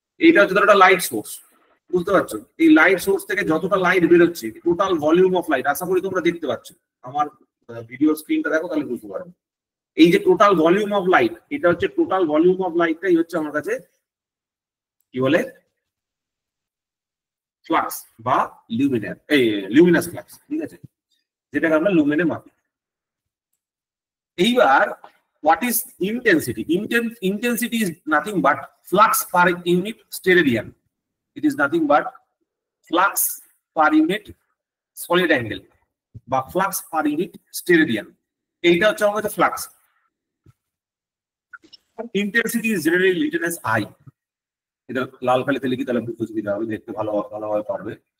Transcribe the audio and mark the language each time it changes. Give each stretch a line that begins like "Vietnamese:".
Bangla: এইটা হচ্ছে ধরো একটা লাইট সোর্স, বুঝতে পারছো? এই লাইট সোর্স থেকে যতটা লাইট বেরোচ্ছে, টোটাল ভলিউম অফ লাইট, আশা করি তোমরা দেখতে পাচ্ছ, আমার ভিডিও স্ক্রিনটা দেখো তাহলে বুঝতে পারবে। এই যে টোটাল ভলিউম অফ লাইট, এটা হচ্ছে টোটাল ভলিউম অফ লাইটটাই হচ্ছে আমার কাছে কি বলে ফ্লাক্স বা লিউমিনাস ফ্লাক্স, ঠিক আছে, যেটাকে আমরা লুমেনে মাপি। এইবার
English: what is intensity? Intensity is nothing but flux per unit steradian. It is nothing but flux per unit solid angle বা flux per unit steradian.
Bangla: এইটা হচ্ছে আমাদের flux.
English: Intensity is generally written as I.
Bangla: এটা লাল কালিতে লিখি তাহলে বুঝতে সুবিধা হবে, দেখতে ভালোভাবে পারবে।